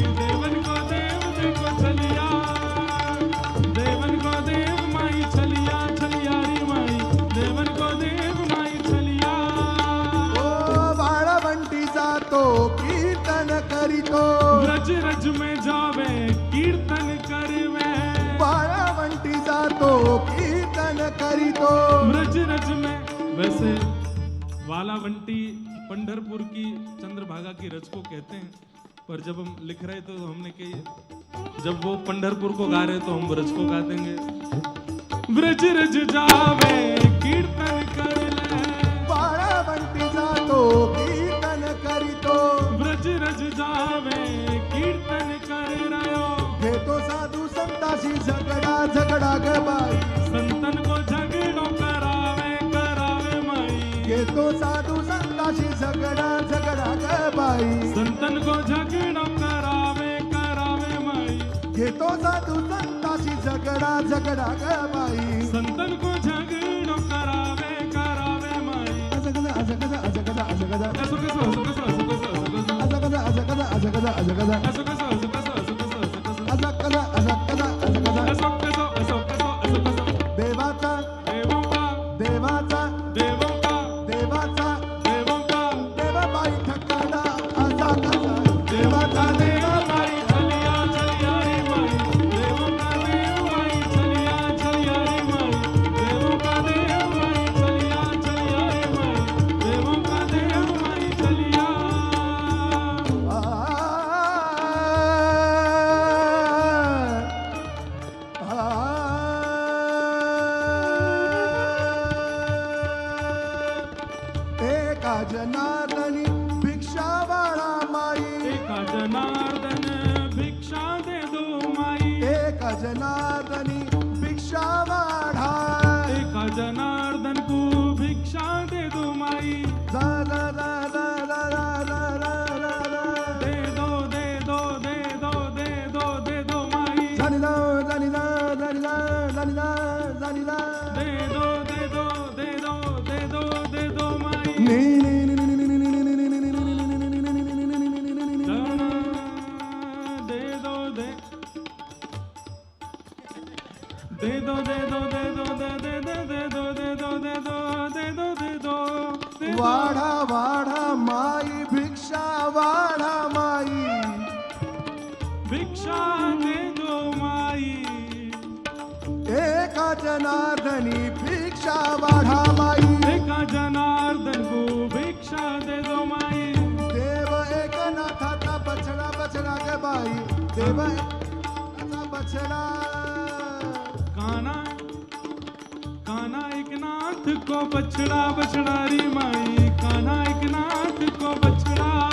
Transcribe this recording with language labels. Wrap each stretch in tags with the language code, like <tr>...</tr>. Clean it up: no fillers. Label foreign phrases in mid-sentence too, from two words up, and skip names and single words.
<hi>देवन को देव देखो छलिया, देवन को देव माई छलिया छलिया रे माई। देवन को देव माई छलिया।</hi> <mr>ओ बाळवंटी जातो कीर्तन करी</mr> <hi>रज रज में जावे कीर्तन करवे</hi> <mr>बाळावंटी जातो कीर्तन करीतो</mr> <hi>रज रज में। वैसे वालावंटी पंढरपुर की चंद्रभागा की रज को कहते हैं, पर जब हम लिख रहे थे तो हमने कही जब वो पंढरपुर को गा रहे तो हम ब्रज को गा देंगे। ब्रज रज जावे कीर्तन कर ले</hi> <mr>बाळावंटी जातो कीर्तन करीतो</mr> <hi>ब्रज रज जावे कीर्तन कर रयो</hi> <mr>घेतो साधू संताशी झगडा झगडा ग बाई</mr> <hi>संतन को झगड़ो करावे करावे माई</hi> <mr>घेतो साधू संताशी झगडा झगडा ग बाई</mr> <hi>संतन को झगड़ो करावे करावे माई</hi> <mr>घेतो साधू संताशी झगडा झगडा ग बाई</mr> <hi>संतन को झगड़ो करावे करावे माई अजगदा अजगदा अजगदा अजगदा</hi> <mr>असो कसो असो कसो असो कसो असो कसो अजगदा अजगदा अजगदा अजगदा असो कसो असो कसो असो कसो असो कसो अजगदा अजगदा अजगदा असो कसो असो कसो असो कसो देवाचा</mr> <hi>देवों</hi> <mr>देवाचा</mr> <hi>का</hi> <mr>देवाचा</mr> <hi>देवों का</hi> <mr>देवाबाई ठकाडा असा कसा देवाचा देव</mr> <hi>माई चलिया चलिया रे माई देवों का देव माई चलिया चलिया रे माई देवों का देव माई चलिया चलिया रे माई देवों का देव माई चलिया।</hi> <mr>एका जनार्दनी भिक्षावाळा माई</mr> <hi>एका जनार्दन भिक्षा दे दो माई</hi> <mr>एका जनार्दनी भिक्षावाळा</mr> <hi>एका जनार्दन को भिक्षा दे दो माई जा जा जा जा जा जा जा जा जा दे दो दे दो दे दो दे दो दे दो माई जानिला जानिला जानिला जानिला जानिला दे दो दे दो दे दो दे दो दे दो माई नी नी नी नी नी नी नी नी नी नी दाना दे दो दे दे दो दे दो दे दो दे दे दे दे दो दे दो दे दो दे दो दे दो दे दो</hi> <mr>वाढा वाढा माई भिक्षा वाढा माई</mr> <hi>भिक्षा दे दो माई</hi> <mr>एका जनार्दनी भिक्षा वाढा माई</mr> <hi>एका जनार्दन को भिक्षा दे दो माई</hi> <mr>देव एकनाथाचा बछडा बछडा ग बाई देव एकनाथाचा बछडा</mr> <hi>काना काना एक नाथ को बछड़ा बछड़ा री माई काना एक नाथ को बछड़ा</hi>